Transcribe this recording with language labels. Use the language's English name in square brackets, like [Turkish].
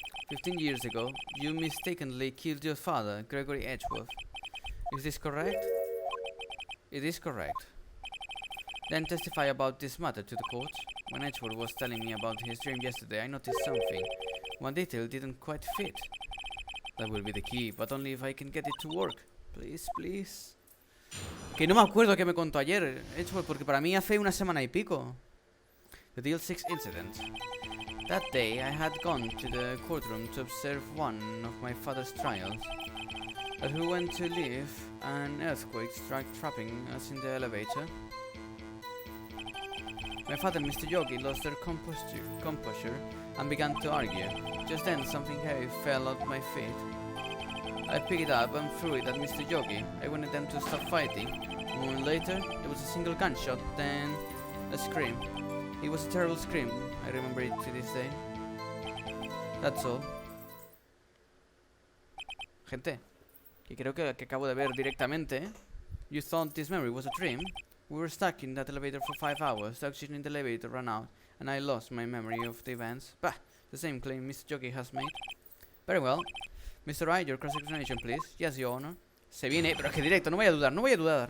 [English] 15 years ago, you mistakenly killed your father, Gregory Edgeworth. Is this correct? It is correct. Then testify about this matter to the court. When Edgeworth was telling me about his dream yesterday, I noticed something. One detail didn't quite fit. That will be the key, but only if I can get it to work. Please, please. [Spanish] Que no me acuerdo que me contó ayer, Edgeworth, porque para mí hace una semana y pico. [English] The DL6 incident. That day, I had gone to the courtroom to observe one of my father's trials. As we went to leave, an earthquake struck, trapping us in the elevator. My father and Mr. Yogi lost their composure and began to argue. Just then, something heavy fell at my feet. I picked it up and threw it at Mr. Yogi. I wanted them to stop fighting. A moment later, there was a single gunshot, then a scream. It was a terrible scream. I remember it to this day. That's all. [Spanish] Gente, que creo que acabo de ver directamente. [English] You thought this memory was a dream? We were stuck in that elevator for 5 hours. The oxygen in the elevator ran out, and I lost my memory of the events. Bah, the same claim Mr. Jockey has made. Very well. Mr. Wright, your cross-examination, please. Yes, Your Honor. [Spanish] Se viene, pero es que directo, no voy a dudar, no voy a dudar.